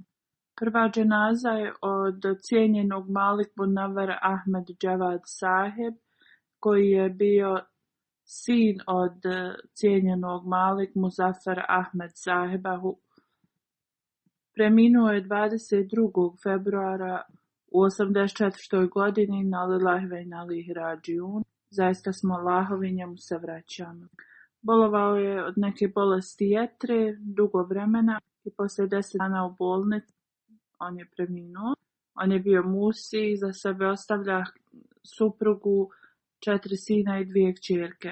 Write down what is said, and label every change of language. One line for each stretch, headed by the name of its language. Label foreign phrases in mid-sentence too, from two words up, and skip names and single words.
Bosnian: Prva dženaza je od cijenjenog Malik Munawar Ahmed Javad Saheb, koji je bio sin od cijenjenog Malik Muzaffar Ahmed Saheba. Preminuo je 22. februara u 84. godini,
Arabic: إنا لله وإنا إليه راجعون.
Bosnian: Zaista smo Allahovi, njemu se vraćamo. Bolovao je od neke bolesti jetre dugo vremena i poslije 10 dana u bolnici on je preminuo. On je bio musi i za sebe ostavlja suprugu, 4 sina i 2 kćerke.